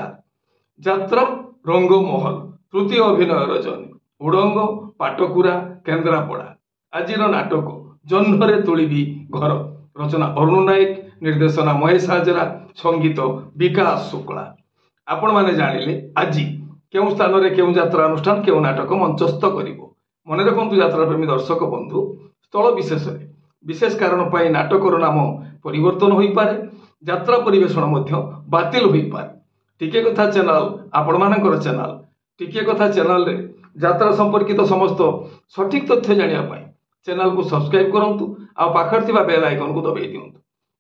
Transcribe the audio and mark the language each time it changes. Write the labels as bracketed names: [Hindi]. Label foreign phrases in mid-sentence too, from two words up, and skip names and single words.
[Odia] ସାର ଯାତ୍ରା ରଙ୍ଗମହଲ ତୃତୀୟ ଅଭିନୟ ରଜନୀ ଉଡ଼ଙ୍ଗ ପାଟକୁରା କେନ୍ଦ୍ରାପଡ଼ା ଆଜିର ନାଟକ ଜହ୍ନରେ ତୋଳିବି ଘର ରଚନା ଅରୁଣ ନାୟକ ନିର୍ଦ୍ଦେଶନା ମହେଶ ହାଜରା ସଙ୍ଗୀତ ବିକାଶ ଶୁକ୍ଳା ଆପଣ ମାନେ ଜାଣିଲେ ଆଜି କେଉଁ ସ୍ଥାନ ରେ କେଉଁ ଯାତ୍ରା ଅନୁଷ୍ଠାନ କେଉଁ ନାଟକ ମଞ୍ଚସ୍ଥ କରିବ। ମନେ ରଖନ୍ତୁ ଯାତ୍ରା ପ୍ରେମୀ ଦର୍ଶକ ବନ୍ଧୁ ସ୍ଥଳ ବିଶେଷ ବିଶେଷ କାରଣ ପାଇଁ ନାଟକର ନାମ ପରିବର୍ତ୍ତନ ହୋଇ ପାରେ, ଯାତ୍ରା ପରିବେଷଣ ମଧ୍ୟ ବାତିଲ ହୋଇ ପାରେ। ଟିକେ କଥା ଚ୍ୟାନେଲ ଆପଣ ମାନଙ୍କର ଚ୍ୟାନେଲ ଟିକେ କଥା ଚ୍ୟାନେଲ ରେ ଯାତ୍ରା ସମ୍ପର୍କିତ ସମସ୍ତ ସଠିକ ତଥ୍ୟ ଜାଣିବା ପାଇଁ ଚ୍ୟାନେଲ କୁ ସବସ୍କ୍ରାଇବ କରନ୍ତୁ ଆଉ ପାଖରେ ଥିବା [English] bell icon [Odia] କୁ ଦବାଇ ଦିଅନ୍ତୁ।